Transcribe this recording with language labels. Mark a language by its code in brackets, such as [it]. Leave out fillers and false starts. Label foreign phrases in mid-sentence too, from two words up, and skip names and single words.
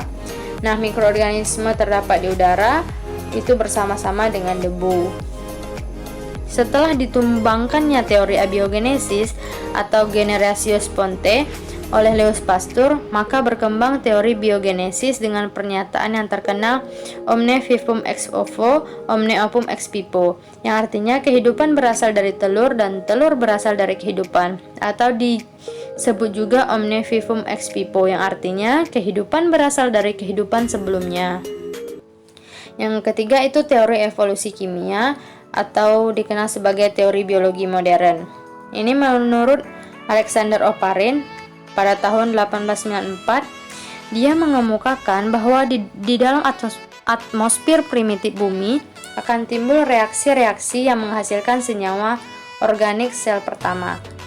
[id] Nah, mikroorganisme terdapat di udara itu bersama-sama dengan debu. Setelah ditumbangkannya teori abiogenesis atau [la] generatio sponte [id] oleh Louis Pasteur, maka berkembang teori biogenesis dengan pernyataan yang terkenal [la] omne vivum ex ovo, omne opum ex vivo, [id] yang artinya kehidupan berasal dari telur dan telur berasal dari kehidupan, atau disebut juga [la] omne vivum ex vivo, [id] yang artinya kehidupan berasal dari kehidupan sebelumnya. Yang ketiga itu teori evolusi kimia atau dikenal sebagai teori biologi modern. Ini menurut Alexander Oparin pada tahun 1894, dia mengemukakan bahwa di dalam atmosfer primitif bumi akan timbul reaksi-reaksi yang menghasilkan senyawa organik sel pertama.